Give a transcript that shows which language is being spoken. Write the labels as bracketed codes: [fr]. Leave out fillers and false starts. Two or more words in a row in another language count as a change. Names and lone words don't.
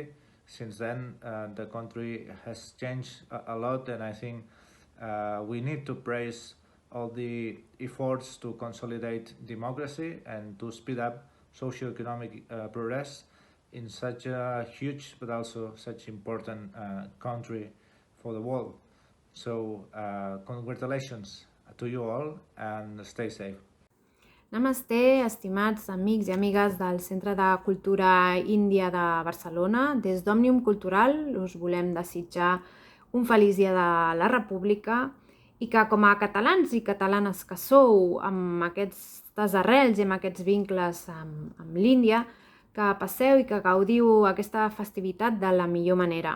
[en] Since then, the country has changed a lot, and I think we need to praise all the efforts to consolidate democracy and to speed up socio-economic progress in such a huge but also such important country for the world. So congratulations to you all and stay safe. [ca] Namasté, estimats amics i amigues del Centre de Cultura Índia de Barcelona. Des d'Òmnium Cultural us volem desitjar un feliç dia de la República i que com a catalans i catalanes que sou amb aquestes arrels i amb aquests vincles amb l'Índia, que passeu i que gaudiu aquesta festivitat de la millor manera.